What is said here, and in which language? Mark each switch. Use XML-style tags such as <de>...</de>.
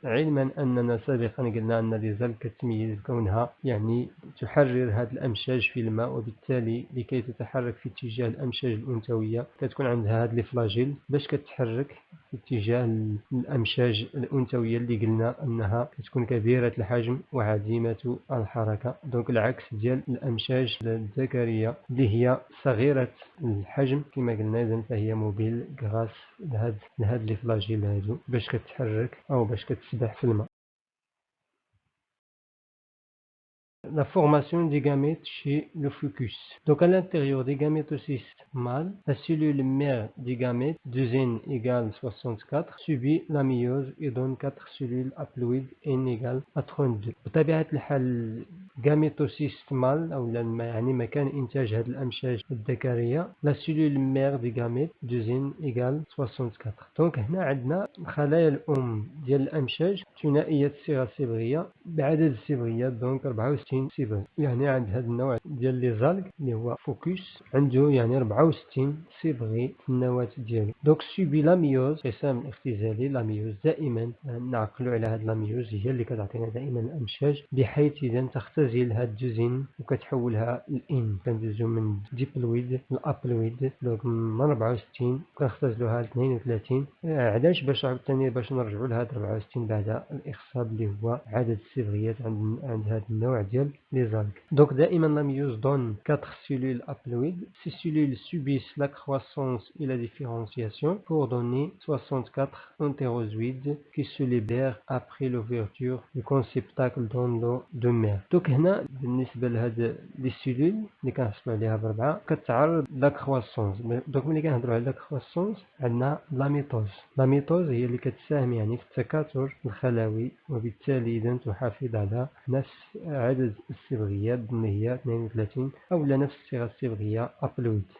<ar>علما اننا سابقا قلنا ان لي زال كتميز كونها يعني تحرر هذه الامشاج في الماء وبالتالي لكي تتحرك في اتجاه الامشاج الانثويه كتكون عندها هذه لي فلاجيل باش كتحرك في اتجاه الامشاج الانثويه اللي قلنا انها كتكون كبيره الحجم وعديمه الحركه. دونك العكس ديال الامشاج الذكريه اللي هي صغيره الحجم كما قلنا اذا فهي موبيل غراس لهاد لي فلاجيل هادو باش كتحرك او باش كتسبح في الماء.</ar> <fr>La formation des gamètes chez le fucus. Donc à l'intérieur des gamétocystes mâles, la cellule mère des gamètes, 2N égale 64, subit la méiose et donne 4 cellules haploïdes N égale à 32.</fr> <ar>بطبيعة الحال</ar> <fr>gamétocyste mâle</fr> <ar>أو يعني مكان إنتاج هذه الأمشاج الذكرية</ar> <fr>la cellule mère des gamètes 2N égale 64.</fr> <ar>دونك هنا عندنا خلايا الأم ديال الأمشاج ثنائية الصيغة الصبغية بعدد الصبغيات دونك 64 صبغ. يعني عند هذا النوع ديال لي زالغ اللي هو فوكس عنده يعني 64 صبغي في النواة ديالو. دونك سوبي لاميوز قسم الاختزالي. لاميوز دائما نعقلوا على هذه لاميوز هي اللي كتعطينا دائما الامشاج بحيث اذا تختزل كتختزل هاد الجزين وكتحولها لإن، كندوزو من ديبلويد لأبلويد. دونك من 64 كنختزلوها ل 32. علاش؟ باش عاوتاني باش نرجعو لهاد 64 بعد الإخصاب اللي هو عدد الصبغيات عند هاد النوع ديال لي زالغ.</ar> <fr>دونك دائما la méiose donne 4 cellules haploïdes. Ces cellules subissent la croissance et la différenciation pour donner 64 entérozoïdes qui se libèrent après l'ouverture du conceptacle dans l'eau de mer.</fr> <ar>دونك هنا بالنسبة لهاد لي سيلول اللي كنحصلو عليها بربعة كتعرض لا كرواسونس. دونك ملي كنهضرو على لا كرواسونس عندنا لا ميتوز. لا ميتوز هي اللي كتساهم يعني في التكاثر الخلوي، وبالتالي إذا تحافظ على نفس عدد الصبغيات اللي هي 32 أو نفس الصيغة الصبغية أبلويد.</ar>